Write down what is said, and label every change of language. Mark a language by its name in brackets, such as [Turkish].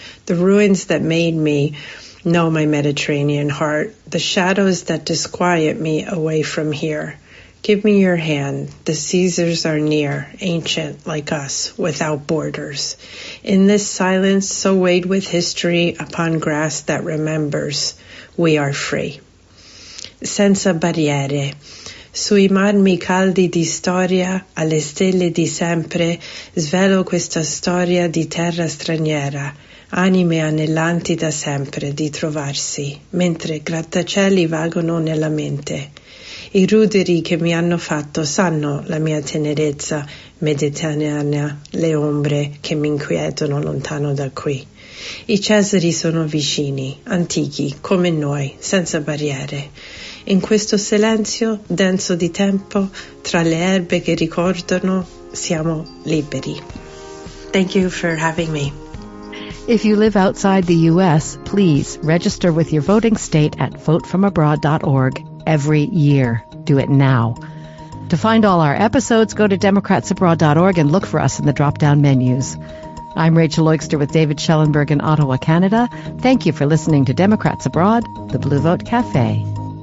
[English] The ruins that made me know my Mediterranean heart, the shadows that disquiet me away from here. Give me your hand. The Caesars are near, ancient like us, without borders. In this silence, so weighed with history upon grass that remembers, we are free. [Italian] Senza barriere. Sui marmi caldi di storia, alle stelle di sempre, svelo questa storia di terra straniera, anime anellanti da sempre di trovarsi, mentre grattacieli vagano nella mente. I ruderi che mi hanno fatto sanno la mia tenerezza mediterranea, le ombre che mi inquietano lontano da qui. I Cesari sono vicini, antichi, come noi, senza barriere. In questo silenzio denso di tempo, tra le erbe che ricordano, siamo liberi. [English] Thank you for having me. If you live outside the U.S., please register with your voting state at votefromabroad.org every year. Do it now. To find all our episodes, go to democratsabroad.org and look for us in the drop-down menus. I'm Rachel Oikster with David Schellenberg in Ottawa, Canada. Thank you for listening to Democrats Abroad, the Blue Vote Cafe.